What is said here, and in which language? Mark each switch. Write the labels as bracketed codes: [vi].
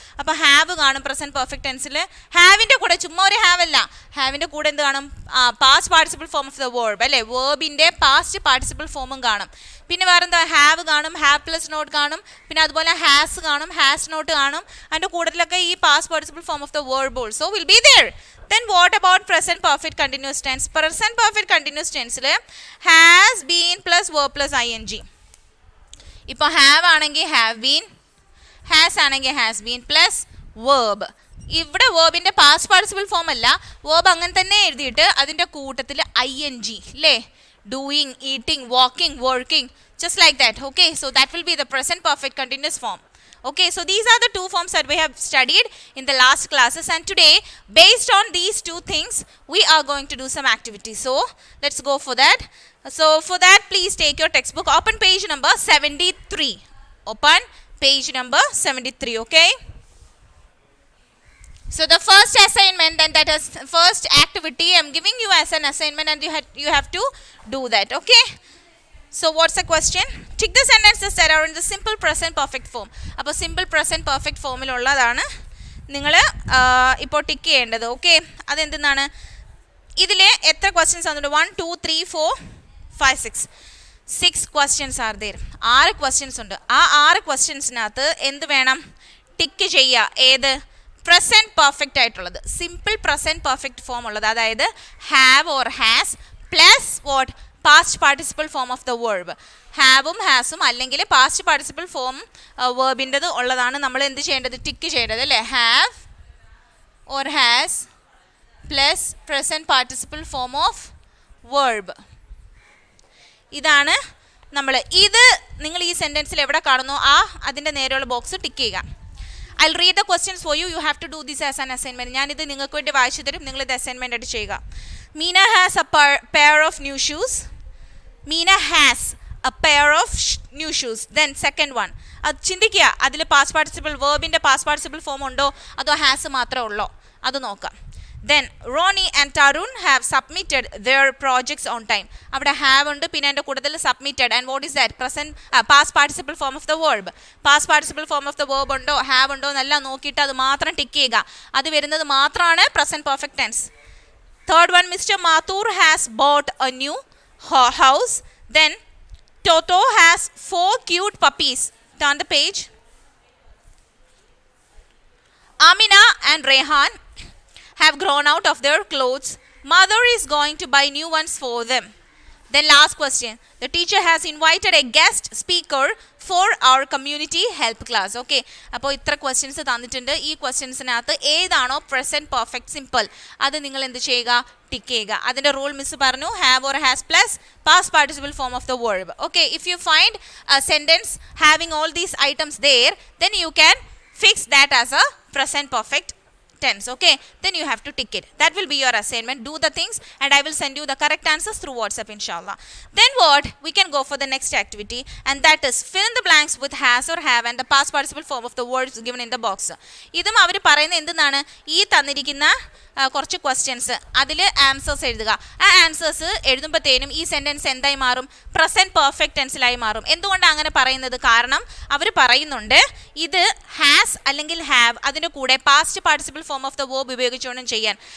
[ml] അപ്പോൾ ഹാവ് കാണും present perfect ടെൻസിൽ. ഹാവിൻ്റെ കൂടെ ചുമ്മാ ഒരു ഹാവ് അല്ല, ഹാവിൻ്റെ കൂടെ എന്ത് കാണും? [en] past participle form of the verb [ml] അല്ലേ? വേർബിൻ്റെ പാസ്റ്റ് പാർട്ടിസിപ്പിൾ ഫോമും കാണും. പിന്നെ വേറെ എന്താ? ഹാവ് കാണും, ഹാവ് പ്ലസ് നോട്ട് കാണും, പിന്നെ അതുപോലെ ഹാസ് കാണും, ഹാസ് നോട്ട് കാണും. അതിൻ്റെ കൂട്ടത്തിലൊക്കെ ഈ [en] Past participle form of the verb also will be there. Then what about present perfect continuous tense? Present perfect continuous tense has been plus verb plus ing. [ml] ഇപ്പോൾ have ആണെങ്കിൽ have been, has ആണെങ്കിൽ has been plus verb. ഇവിടെ വേർബിൻ്റെ past participle form അല്ല, verb അങ്ങനെ തന്നെ എഴുതിയിട്ട് അതിൻ്റെ കൂട്ടത്തിൽ ing അല്ലേ? [en] Doing, eating, walking, working, just like that. Okay, so that will be the present perfect continuous form. Okay, so these are the two forms that we have studied in the last classes, and today based on these two things we are going to do some activities. So let's go for that. So for that, please take your textbook, open page number 73. Open page number 73. Okay, so the first assignment, and that is first activity I'm giving you as an assignment, and you have to do that. Okay, so what's the question? Tick the sentences that are in the simple present perfect form. [ml] അപ്പോൾ simple present perfect ഫോമിലുള്ളതാണ് നിങ്ങൾ ഇപ്പോൾ tick ചെയ്യേണ്ടത്. Okay, അതെന്താണ്? ഇതിൽ എത്ര questions ആണെന്നുണ്ട്? [en] 1 2 3 4 5 6 questions are there. 6 questions ഉണ്ട്. [ml] ആ 6 ക്വസ്റ്റ്യൻസിനകത്ത് എന്ത് വേണം? ടിക്ക് ചെയ്യുക. ഏത്? പ്രസൻറ്റ് പെർഫെക്റ്റ് ആയിട്ടുള്ളത്, സിമ്പിൾ പ്രസൻറ്റ് പെർഫെക്റ്റ് ഫോം ഉള്ളത്, അതായത് [en] Have or has plus what? Past participle form of the verb. [ml] ഹാവും ഹാസും അല്ലെങ്കിൽ പാസ്റ്റ് പാർട്ടിസിപ്പിൾ ഫോം വേർബിൻ്റെത് ഉള്ളതാണ് നമ്മൾ എന്ത് ചെയ്യേണ്ടത്? ടിക്ക് ചെയ്യേണ്ടത് അല്ലേ? [en] Have or has plus present participle form of verb. [ml] ഇതാണ് നമ്മൾ. ഇത് നിങ്ങൾ ഈ സെൻറ്റൻസിൽ എവിടെ കാണുന്നു അതിൻ്റെ നേരെയുള്ള ബോക്സ് ടിക്ക് ചെയ്യുക. [en] I'll read the questions for you. You have to do this as an assignment. [ml] ഞാനിത് നിങ്ങൾക്ക് വേണ്ടി വായിച്ചു തരും, നിങ്ങളിത് അസൈൻമെൻ്റ് ആയിട്ട് ചെയ്യുക. [en] Meena has a pair of new shoes. Meena has a pair of new shoes. Then second one, [ml] അത് ചിന്തിക്കുക, അതിൽ past participle വേർബിൻ്റെ past participle form ഉണ്ടോ അതോ ഹാസ് മാത്രമേ ഉള്ളോ അത് നോക്കാം. [en] Then Ronnie and Tarun have submitted their projects on time. അവിടെ have ഉണ്ട്, [ml] പിന്നെ അതിൻ്റെ കൂട്ടത്തിൽ [en] submitted. And what is that? Present past participle form of the verb. Past participle form of the verb [ml] ഉണ്ടോ have ഉണ്ടോ എന്നെല്ലാം നോക്കിയിട്ട് അത് മാത്രം ടിക്ക് ചെയ്യുക. അത് വരുന്നത് മാത്രമാണ് present perfect tense. [en] Third one, Mr. Mathur has bought a new house. Then Toto has 4 cute puppies. Turn the page. Amina and Rehan have grown out of their clothes. Mother is going to buy new ones for them. Then last question. The teacher has invited a guest speaker for our community help class. Okay. [ml] അപ്പോൾ ഇത്ര questions തന്നിട്ടുണ്ട്. ഈ ക്വസ്റ്റ്യൻസിനകത്ത് ഏതാണോ present perfect simple അത് നിങ്ങൾ എന്ത് ചെയ്യുക, tick ചെയ്യുക. അതിൻ്റെ റൂൾ മിസ് പറഞ്ഞു, [en] Have or has plus past participle form of the verb. Okay, if you find a sentence having all these items there, then you can fix that as a present perfect tense. Okay, then you have to tick it. That will be your assignment. Do the things and I will send you the correct answers through WhatsApp, inshallah. Then what, we can go for the next activity, and that is fill in the blanks with has or have and the past participle form of the words given in the box. [ml] ഇതും അവർ പറയുന്നത് എന്തെന്നാണ്, ഈ തന്നിരിക്കുന്ന കുറച്ച് questions അതിൽ answers എഴുതുക. ആ answers എഴുതുമ്പോഴത്തേനും ഈ sentence എന്തായി മാറും, പ്രസൻറ്റ് പെർഫെക്റ്റ് ടെൻസിലായി മാറും. എന്തുകൊണ്ടാണ് അങ്ങനെ പറയുന്നത്, കാരണം അവർ പറയുന്നുണ്ട് ഇത് ഹാസ് അല്ലെങ്കിൽ ഹാവ് അതിൻ്റെ കൂടെ past participle form of the verb ഉപയോഗിച്ചുകൊണ്ടും ചെയ്യാൻ.